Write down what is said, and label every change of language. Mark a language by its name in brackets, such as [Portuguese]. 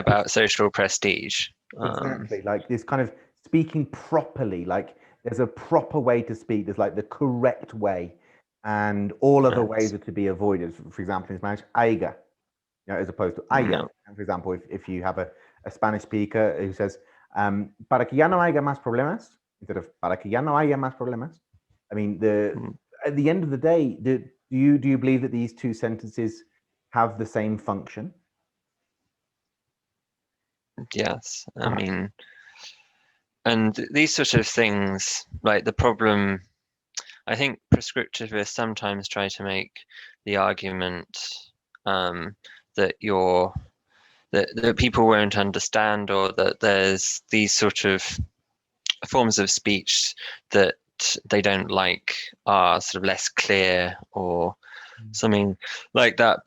[English] about social prestige. Exactly, like this kind of speaking properly, like there's a proper way to speak, there's like the correct way, and all other ways Yes, are to be avoided. For example, in Spanish, aiga, as opposed to aya. yeah, And for example, if you have a Spanish speaker who says, [Spanish] para que ya no haya más problemas, [English] instead of [Spanish] para que ya no haya más problemas. [English] I mean, at the end of the day, do you believe that these two sentences have the same function? Yes, I mean, and these sort of things, like the problem, I think prescriptivists sometimes try to make the argument that that people won't understand, or that there's these sort of forms of speech that they don't like are sort of less clear or something like that.